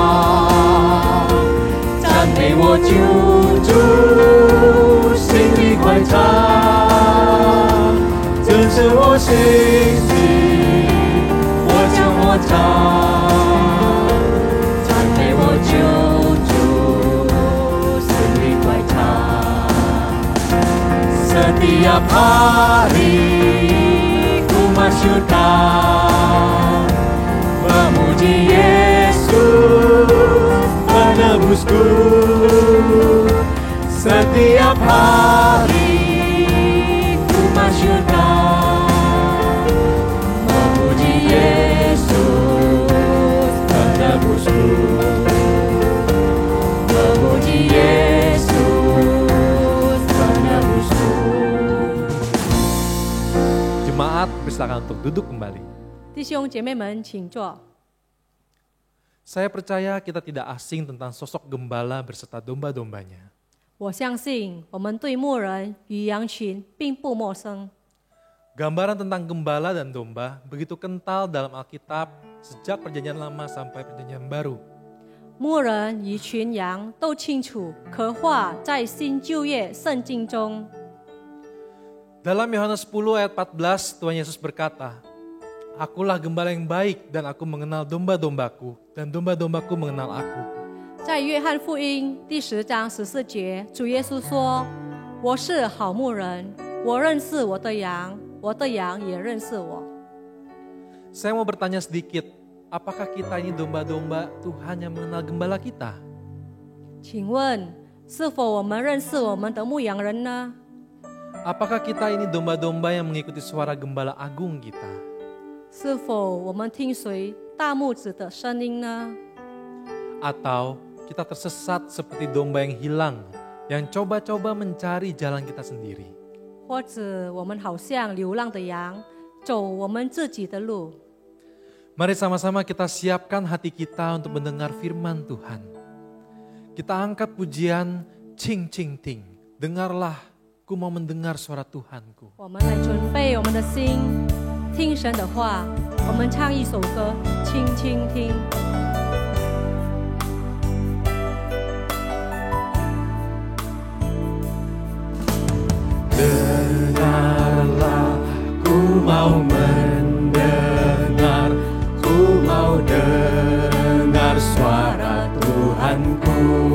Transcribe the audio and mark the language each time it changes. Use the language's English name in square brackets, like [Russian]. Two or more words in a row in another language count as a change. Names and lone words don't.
[Chinese] 赞美我救主，心里快唱，这是我心信心，我将我唱，赞美我救主，死里快唱。 [Indonesian] Setiap hari ku masyurkan memuji Yesus penebusku. Setiap hari ku masyurkan memuji Yesus penebusku. Memuji Yesus penebusku. Jemaat, bersilakan untuk duduk kembali. [Chinese] 弟兄姐妹们，请坐。 [Indonesian] Saya percaya kita tidak asing tentang sosok gembala berserta domba-dombanya. [Chinese] 我相信我们对牧人与羊群并不陌生。 [Indonesian] Gambaran tentang gembala dan domba begitu kental dalam Alkitab sejak Perjanjian Lama sampai Perjanjian Baru. [Chinese] 牧人与群羊都清楚刻画在新旧约圣经中。 [Indonesian] Dalam Yohanes 10 ayat 14, Tuhan Yesus berkata, Akulah gembala yang baik dan aku mengenal domba-dombaku dan domba-dombaku mengenal aku. [Chinese] 在约翰福音第10章14节，主耶稣说：“我是好牧人，我认识我的羊，我的羊也认识我。” [Indonesian] Saya mau bertanya sedikit, apakah kita ini domba-domba Tuhan yang mengenal gembala kita? [Chinese] 请问，是否我们认识我们的牧羊人呢？ [Indonesian] Apakah kita ini domba-domba yang mengikuti suara gembala agung kita? [Chinese] 是否我们听随大牧子的声音呢？ [Indonesian] Atau kita tersesat seperti domba yang hilang, yang coba-coba mencari jalan kita sendiri? [Chinese] 或者我们好像流浪的羊，走我们自己的路？ [Indonesian] Mari sama-sama kita siapkan hati kita untuk mendengar firman Tuhan. Kita angkat pujian Cing Cing Ting. Dengarlah, ku mau mendengar suara Tuhanku. [Chinese] 我们来准备我们的心，听神的话。我们唱一首歌，轻轻听。 [Indonesian] Dengarlah, ku mau mendengar, ku mau dengar suara Tuhanku.